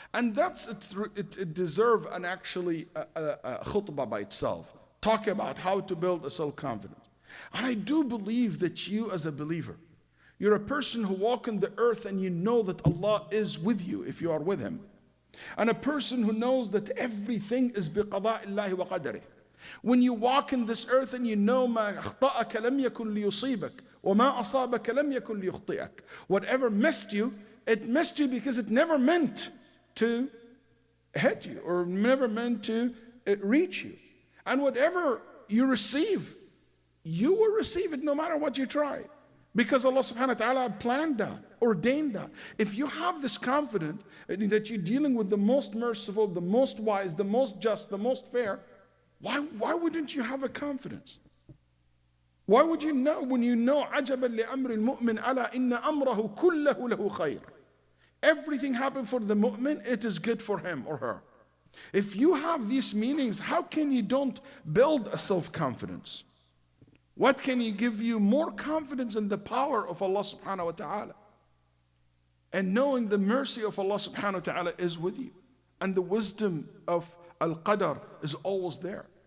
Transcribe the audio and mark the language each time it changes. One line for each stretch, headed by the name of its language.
English: And it deserves an actually a khutbah by itself. Talk about how to build a self-confidence. And I do believe that you as a believer, you're a person who walks on the earth and you know that Allah is with you if you are with Him. And a person who knows that everything is biqada'illahi wa qadarih. When you walk in this earth and you know
Arabic: ما أخطأك لم يكن ليصيبك وما أصابك لم يكن ليخطئك.
English: Whatever missed you, it missed you because it never meant to hit you or never meant to reach you. And whatever you receive, you will receive it no matter what you try. Because Allah subhanahu wa ta'ala planned that, ordained that. If you have this confidence that you're dealing with the most merciful, the most wise, the most just, the most fair, why wouldn't you have a confidence? Why would you know
Arabic: when you know عَجَبًا لِأَمْرِ الْمُؤْمِنِ أَلَا إِنَّ أَمْرَهُ كُلَّهُ لَهُ خَيْرٌ.
English: Everything happened for the mu'min, it is good for him or her. If you have these meanings, how can you don't build a self-confidence? What can you give you more confidence in the power of Allah subhanahu wa ta'ala? And knowing the mercy of Allah subhanahu wa ta'ala is with you. And the wisdom of Al-Qadr is always there.